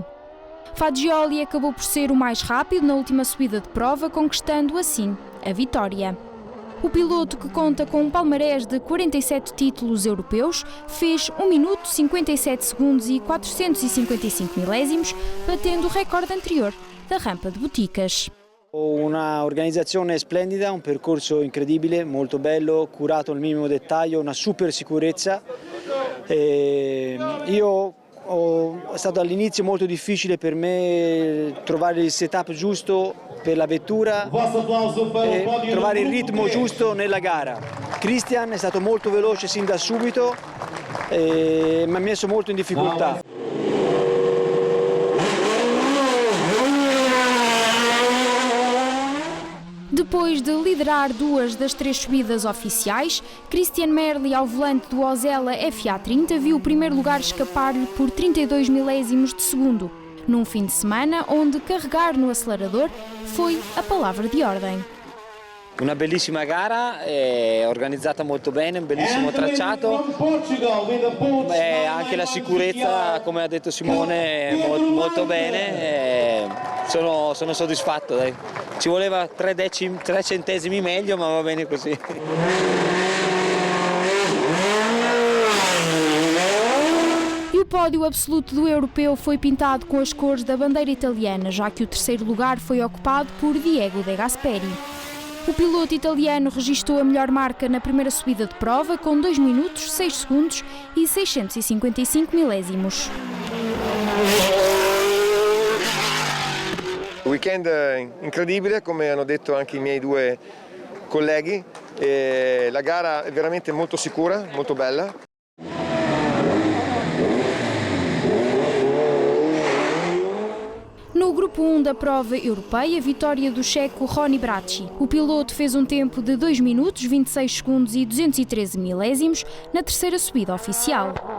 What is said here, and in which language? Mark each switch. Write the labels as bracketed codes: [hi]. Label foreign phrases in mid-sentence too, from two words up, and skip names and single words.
[pt] Fagioli acabou por ser o mais rápido na última subida de prova, conquistando assim a vitória. O piloto, que conta com um palmarés de 47 títulos europeus, fez 1 minuto, 57 segundos e 455 milésimos, batendo o recorde anterior da rampa de Boticas. [it] Una organizzazione splendida, un percorso incredibile, molto bello, curato al minimo dettaglio, una super sicurezza. È stato all'inizio molto difficile per me trovare il setup giusto per la vettura e trovare il ritmo giusto nella gara. Christian è stato molto veloce sin da subito e mi ha messo molto in difficoltà. [pt] Depois de liderar 2 das 3 subidas oficiais, Christian Merli, ao volante do Osella FA30, viu o primeiro lugar escapar-lhe por 32 milésimos de segundo, num fim de semana onde carregar no acelerador foi a palavra de ordem. [it] Una bellissima gara, organizzata molto bene, un bellissimo tracciato, anche la sicurezza, come ha detto Simone, molto bene, sono soddisfatto. Dai. Ci voleva 3 centesimi meglio, ma va bene così. [pt] E o pódio absoluto do europeu foi pintado com as cores da bandeira italiana, já que o terceiro lugar foi ocupado por Diego De Gasperi. O piloto italiano registrou a melhor marca na primeira subida de prova, com 2 minutos, 6 segundos e 655 milésimos. [it] Weekend incredibile, come hanno detto anche i miei 2 colleghi. La gara è veramente molto sicura, molto bella. [pt] No grupo 1 da prova europeia, vitória do checo Ronnie Bracci. O piloto fez um tempo de 2 minutos, 26 segundos e 213 milésimos na terceira subida oficial.